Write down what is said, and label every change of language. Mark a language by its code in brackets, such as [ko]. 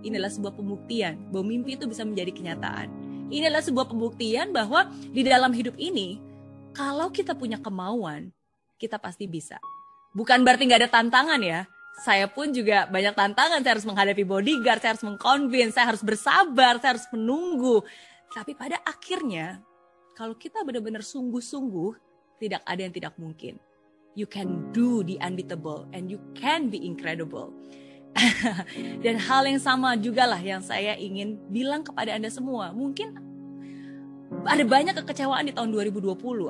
[id] Inilah sebuah pembuktian bahwa mimpi itu bisa menjadi kenyataan. Inilah sebuah pembuktian bahwa di dalam hidup ini, kalau kita punya kemauan, kita pasti bisa. Bukan berarti nggak ada tantangan ya. Saya pun juga banyak tantangan. Saya harus menghadapi bodyguard, saya harus mengconvince, saya harus bersabar, saya harus menunggu. Tapi pada akhirnya, kalau kita benar-benar sungguh-sungguh, tidak ada yang tidak mungkin. [en] You can do the unbeatable and you can be incredible. [id] Dan hal yang sama juga lah yang saya ingin bilang kepada Anda semua. Mungkin ada banyak kekecewaan di tahun 2020.